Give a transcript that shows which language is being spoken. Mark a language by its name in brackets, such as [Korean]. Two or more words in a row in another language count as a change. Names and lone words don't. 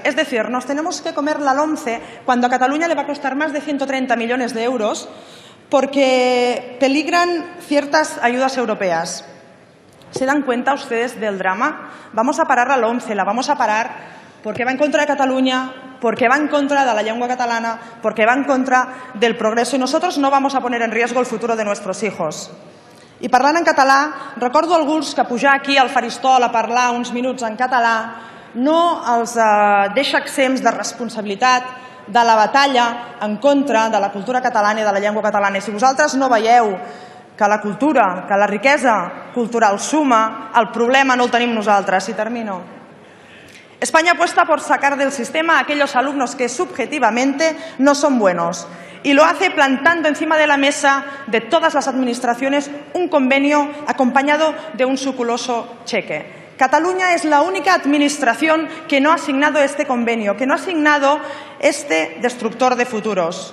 [Spanish] Es decir, nos tenemos que comer la LOMCE cuando a Cataluña le va a costar más de 130 millones de euros porque peligran ciertas ayudas europeas. ¿Se dan cuenta ustedes del drama? Vamos a parar la LOMCE, la vamos a parar porque va en contra de Cataluña, porque va en contra de la lengua catalana, porque va en contra del progreso [Catalan] i nosaltres [Spanish] no vamos a poner en riesgo el futuro de nuestros hijos. [Catalan] I parlant en català, recordo alguns que pujar aquí al faristol a parlar uns minuts en català no els deixa exempts de responsabilitat de la batalla en contra de la cultura catalana i de la llengua catalana. I si vosaltres no veieu que la cultura, que la riquesa cultural suma, el problema no el tenim nosaltres. [Spanish] I termino. España apuesta por sacar del sistema a aquellos alumnos que subjetivamente no son buenos y lo hace plantando encima de la mesa de todas las administraciones un convenio acompañado de un suculoso cheque. Cataluña es la única administración que no ha asignado este convenio, que no ha asignado este destructor de futuros.